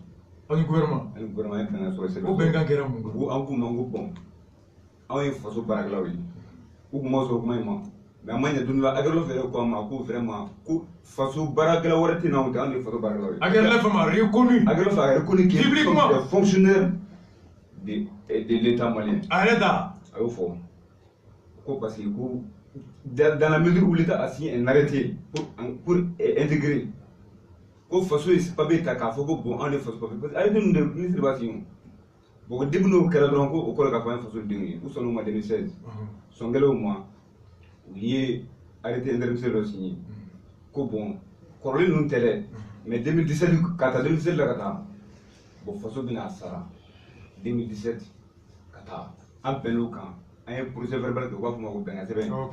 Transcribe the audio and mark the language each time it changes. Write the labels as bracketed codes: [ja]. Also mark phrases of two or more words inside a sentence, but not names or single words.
[bm] ani gouvernement ye bɛnkan sɔrɔ sɛbɛn o bɛnkan kɛra mun ko an k'u ma ko bɔn anw ye faso baarakɛlaw ye u kun ma sɔrɔ kuma in ma mais an ma ɲɛ don dɔ la agɛrɛlaw fɛnɛ ko an ma ko vraiment ko faso baarakɛla wɛrɛ tɛ n'anw tɛ anw de ye faso baarakɛlaw ye agɛrɛla fɛn ma reconnu agɛrɛla fɛ a [fr] reconnu qui est des fonctionnaires de l'état malien [bm] a yɛrɛ da a y'o fɔ ko [fr] parce que [bm] ko [fr] dans la mesure où l'État a signé un arrêté pour intégrer [bm] ko faso ye papier ta k'a fɔ ko bon an de faso papier [fr] parce que arrêté [bm] ninnu de ministre b'a signé bon depuis n'o kɛra dɔrɔn ko o kɔrɔ k'a fɔ an ye faso denw ye u sɔnn'o ma 2016 sɔnkɛlaw ma u ye [fr] arrêté interministériel [bm] dɔ signé ko bon kɔrɔlen ninnu tɛ dɛ mais 2017 ka taa 2017 la ka taa bon faso bɛna a sara 2017 ka taa an bɛnn'o kan an ye [fr] procès verbal [bm] kɛ u b'a fɔ o ma ko bɛnkan sɛbɛn